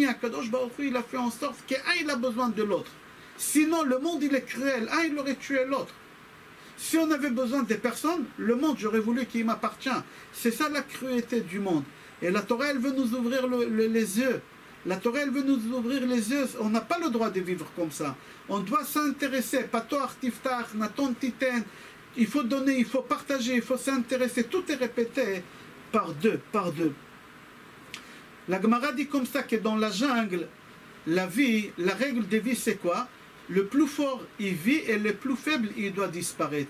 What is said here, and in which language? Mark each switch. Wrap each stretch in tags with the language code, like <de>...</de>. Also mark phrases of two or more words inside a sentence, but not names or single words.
<fr>Akadosh Baruch Hu, il a fait en sorte qu'un il a besoin de l'autre. Sinon le monde il est cruel, il aurait tué l'autre. Si on avait besoin des personnes, le monde, j'aurais voulu qu'il m'appartient. C'est ça la cruauté du monde. Et la Torah, elle veut nous ouvrir les yeux. La Torah, elle veut nous ouvrir les yeux. On n'a pas le droit de vivre comme ça. On doit s'intéresser.</fr> <he>פתח, תפתח, נתן, תתן.</he> <fr>Il faut donner, il faut partager, il faut s'intéresser. Tout est répété par deux, par deux. La Gemara dit comme ça que dans la jungle, la vie, la règle de vie, c'est quoi? Le plus fort, il vit et le plus faible, il doit disparaître.</fr>